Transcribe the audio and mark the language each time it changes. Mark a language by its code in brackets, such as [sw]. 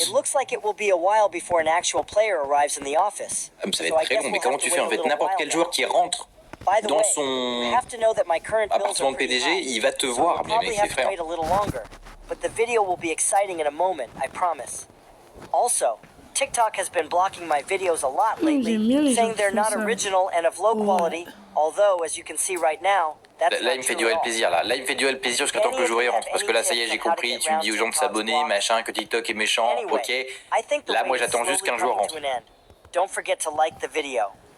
[en] It looks like it will be a while before an actual player arrives in the office. [fr] Ah, mais ça va être très long. Mais comment tu fais en fait? N'importe quel joueur qui rentre dans son appartement de PDG, il va te voir, bien mec, c'est frère. [en] But the video will be exciting in a moment, I promise. Also, TikTok has been blocking my videos a lot lately, saying they're not original and of low quality, although, as you can see right now, that's [fr] Là, il me fait durer le plaisir, là. Là, il me fait durer le plaisir jusqu'à temps que le joueur rentre. Parce que là, ça y est, j'ai compris. Tu me dis aux gens de s'abonner, machin, que TikTok est méchant. Ok. Là, moi, j'attends juste qu'un joueur rentre. [en] Don't forget to like the video.